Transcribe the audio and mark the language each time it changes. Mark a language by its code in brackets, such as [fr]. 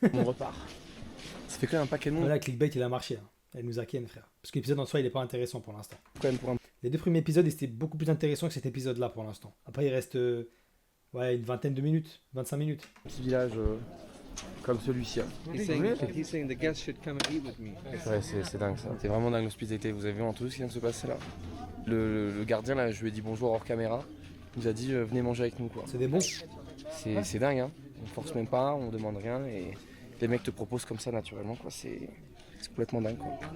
[fr] On repart. Ça fait quand même un paquet de monde. Voilà, Clickbait, il a marché. Hein. Elle nous a ken, frère. Parce que l'épisode en soi, il est pas intéressant pour l'instant. Quand même pour un Les 2 premiers épisodes, ils étaient beaucoup plus intéressants que cet épisode-là pour l'instant. Après, il reste une vingtaine de minutes, 25 minutes. petit village comme celui-ci. Hein. [en] He's saying the guests should come and eat with me. [fr] Ouais, c'est dingue ça. C'est vraiment dingue l'hospitalité. Vous avez vu en tout ce qui vient de se passer là. Le gardien, là, je lui ai dit bonjour hors caméra. Il nous a dit venez manger avec nous quoi. C'est des bons. C'est dingue, hein. On force même pas, on demande rien et les mecs te proposent comme ça naturellement quoi. C'est complètement dingue quoi.